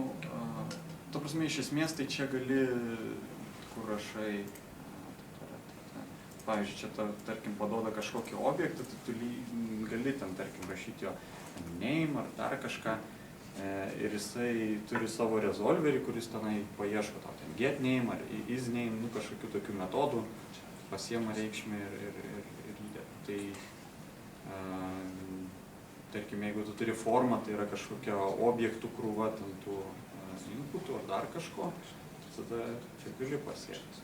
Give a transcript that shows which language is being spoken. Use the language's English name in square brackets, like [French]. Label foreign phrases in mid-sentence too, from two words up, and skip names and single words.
[Lithuanian] Ta prasme, iš esmės, tai čia gali, kur rašai... Pavyzdžiui, čia, tarkim, paduoda kažkokį objektą, tai tu gali ten, tarkim, rašyti jo name ar dar kažką. Ir jisai turi savo rezolverį, kuris tenai paieško tau ten [English] get name [Lithuanian] ar [English] is name, [Lithuanian] nu kažkokių tokių metodų, pasiema reikšmę ir įdeda. Tai, tarkim, jeigu tu turi formą, tai yra kažkokia objektų krūva, ten tų inputų ar dar kažko, tada čia gali pasiekti.